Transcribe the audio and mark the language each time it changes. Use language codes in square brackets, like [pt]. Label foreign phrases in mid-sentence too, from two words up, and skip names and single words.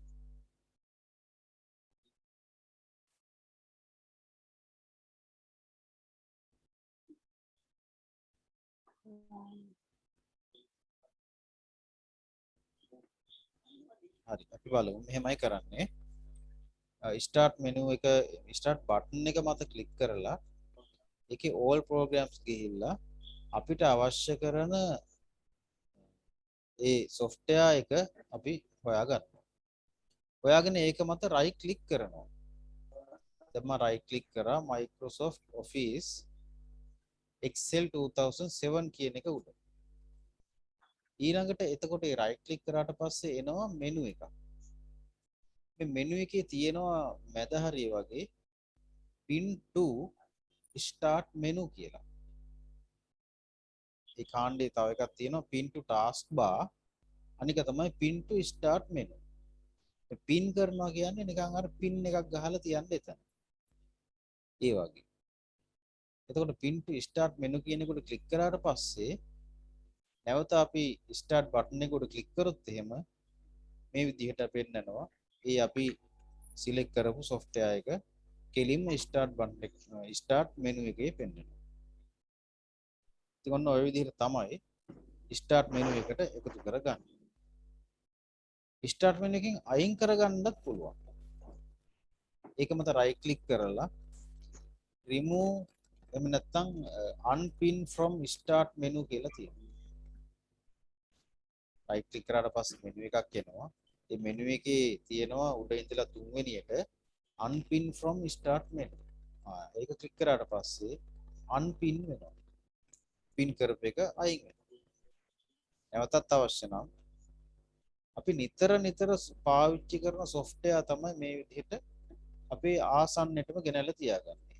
[si] හරි අපි බලමු. මෙහෙමයි කරන්නේ. [en] start menu [si] එක [en] start button [si] එක මත ක්ලික් කරලා ඒකේ [en] all programs [si] ගිහිල්ලා අපිට අවශ්‍ය කරන ඒ software එක අපි හොයාගන්නවා. හොයාගෙන ඒක මත [en] right click [si] කරනවා. දැන් මම [en] right click [si] කරා Microsoft Office Excel 2007 කියන එක උඩ. ඊළඟට එතකොට ඒ [en] right click [si] කරාට පස්සේ එනවා menu එකක්. මේ menu එකේ තියෙනවා මැද හරිය වගේ [en] pin to start menu [si] කියලා. ඒ කාණ්ඩේ තව එකක් තියෙනවා [en] pin to task bar. [si] අනික තමයි [en] pin to start menu. [si] පින් කරනවා කියන්නේ නිකන් අර පින් එකක් ගහලා තියන්න එතන. ඒ වගේ. එතකොට [en] pin to start menu [si] කියන එකට ක්ලික් කරාට පස්සේ නැවත අපි [en] start button [si] එක උඩ ක්ලික් කරොත් එහෙම මේ විදිහට පෙන්නනවා. ඒ අපි select කරපු software එක කෙලින්ම [en] start button [si] එක [en] start menu [si] එකේ පෙන්නනවා. ඉතින් ඔන්න ඔය විදිහට තමයි [en] start menu [si] එකට එකතු කරගන්නේ. [en] start menu [si] එකෙන් අයින් කරගන්නත් පුළුවන්. ඒක මත [en] right click [si] කරලා remove එහෙම නැත්නම් [en] unpin from start menu [si] කියලා තියෙනවා. [en] right click [si] කරාට පස්සේ menu එකක් එනවා. ඒ menu එකේ තියෙනවා උඩ ඉඳලා තුන්වෙනියට [en] unpin from start menu. [si] ඒක ක්ලික් කරාට පස්සේ unpin වෙනවා. pin කරපු එක අයින් වෙනවා. නැවතත් අවශ්‍ය නම් අපි නිතර නිතර පාවිච්චි කරන software තමයි මේ විදිහට අපේ ආසන්නයටම ගෙනල්ලා තියාගන්නේ.